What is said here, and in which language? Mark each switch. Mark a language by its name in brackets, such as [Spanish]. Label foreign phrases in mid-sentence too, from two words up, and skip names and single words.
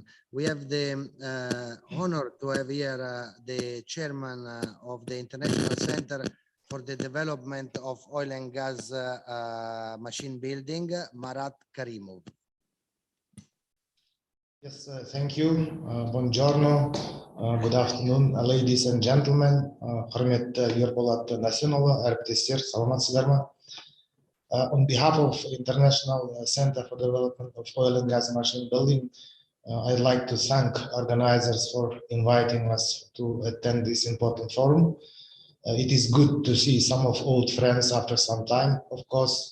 [English] We have the honor to have here the chairman of the International Center for the Development of Oil and Gas Machine Building, Marat Karimov. Yes, thank you. Buongiorno. Good afternoon, ladies and gentlemen. [Kazakh] Құрметті Ерболат Насимұлы, әріптестер, саламатсыздар ма? [English] On behalf of International Center for Development of Oil and Gas Machine Building, I'd like to thank organizers for inviting us to attend this important forum. It is good to see some of old friends after some time, of course.